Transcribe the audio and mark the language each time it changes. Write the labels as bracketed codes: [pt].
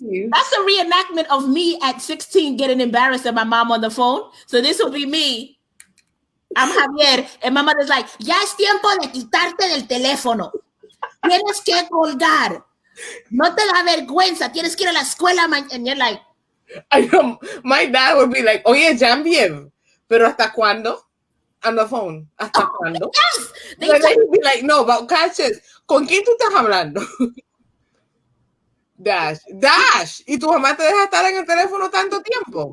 [en] That's a reenactment of me at 16 getting embarrassed at my mom on the phone. So this will be me. I'm Javier. And my mother's like, [es] ya es tiempo de quitarte del teléfono. Tienes que colgar. No te da vergüenza. Tienes que ir a la escuela. [en] And you're like, I know. My dad would be like, [es] oye, Javier, pero ¿hasta cuándo? [en] On the phone. [es] ¿Hasta cuándo? [en] Yes. They would be like, no, but catches. [es] ¿Con quién tú estás hablando? Dash. ¿Y tu mamá te deja estar en el teléfono tanto tiempo?